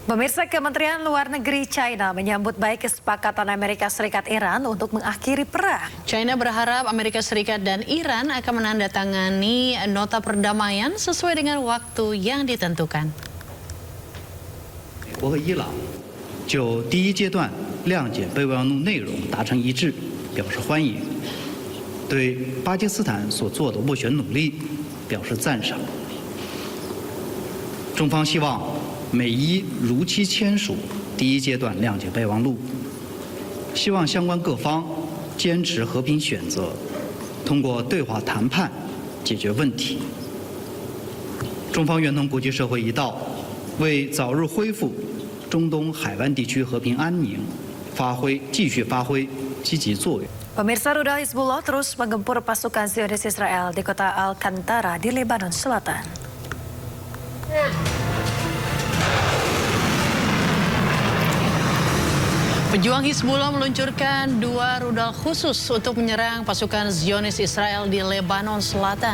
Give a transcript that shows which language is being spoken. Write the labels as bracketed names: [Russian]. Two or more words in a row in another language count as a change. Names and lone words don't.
[Indonesian] Pemirsa, Kementerian Luar Negeri China menyambut baik kesepakatan Amerika Serikat Iran untuk mengakhiri perang. China berharap Amerika Serikat dan Iran akan menandatangani nota perdamaian sesuai dengan waktu yang ditentukan. [Chinese] 美国和伊朗就第一阶段谅解备忘录内容达成一致，表示欢迎，对巴基斯坦所做的斡旋努力表示赞赏。中方希望美伊如期签署第一阶段谅解备忘录，希望相关各方坚持和平选择，通过对话谈判解决问题。中方愿同国际社会一道，为早日恢复中东海湾地区和平安宁继续发挥积极作用。 [Indonesian] Pemirsa, rudal Hizbullah terus menggempur pasukan Zionis Israel di kota Al-Qantara di Lebanon Selatan. Pejuang Hizbullah meluncurkan 2 rudal khusus untuk menyerang pasukan Zionis Israel di Lebanon Selatan.